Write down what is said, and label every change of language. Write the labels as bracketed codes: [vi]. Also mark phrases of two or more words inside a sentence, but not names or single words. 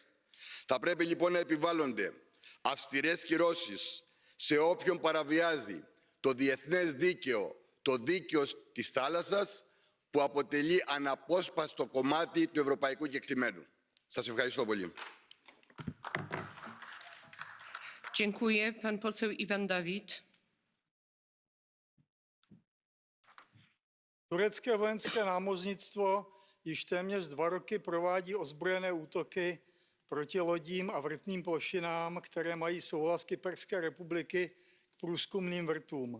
[el] Θα πρέπει λοιπόν να επιβάλλονται αυστηρές κυρώσεις σε όποιον παραβιάζει το διεθνές δίκαιο, το δίκαιο της θάλασσας, που αποτελεί αναπόσπαστο κομμάτι του ευρωπαϊκού κεκτημένου. Σας ευχαριστώ πολύ. [pl] Dziękuję. Pan poseł Iwan Dawid. [cs] Turecké vojenské námořnictvo již téměř 2 roky provádí ozbrojené útoky proti lodím a vrtným plošinám, které mají souhlas Kyperské republiky k průzkumným vrtům.